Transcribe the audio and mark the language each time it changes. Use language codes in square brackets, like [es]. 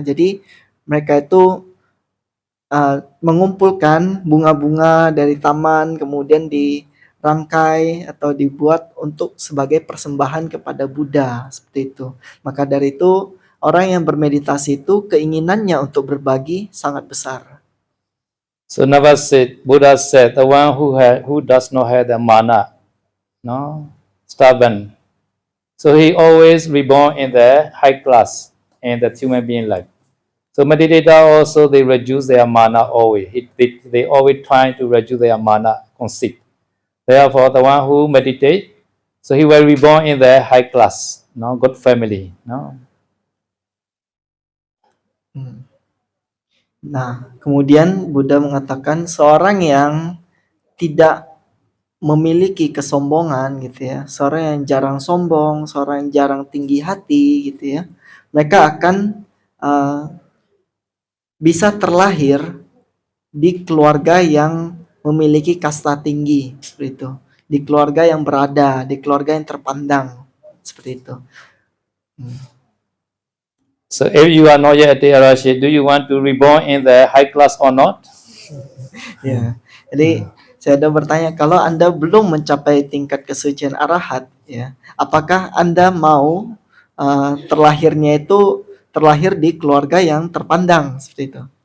[id] Jadi mereka itu mengumpulkan bunga-bunga dari taman, kemudian dirangkai atau dibuat untuk sebagai persembahan kepada Buddha, seperti itu. Maka dari itu, orang yang bermeditasi itu keinginannya untuk berbagi sangat besar. [en] So number 6, Buddha said, the one who does not have the mana, stubborn. So he always reborn in the high class in the human being life. So meditator also, they reduce their mana always. They always try to reduce their mana conceit. Therefore, the one who meditate, so he will reborn in the high class, good family. [id] Nah, kemudian Buddha mengatakan seorang yang tidak memiliki kesombongan, gitu ya, seorang yang jarang sombong, seorang yang jarang tinggi hati, gitu ya, mereka akan bisa terlahir di keluarga yang memiliki kasta tinggi, seperti itu, di keluarga yang berada, di keluarga yang terpandang, seperti itu. [en] So if you are not yet at the Arashi, do you want to reborn in the high class or not? [id] Ya, jadi saya ada bertanya, kalau Anda belum mencapai tingkat kesucian arahat, ya, apakah Anda mau terlahir di keluarga yang terpandang, seperti itu?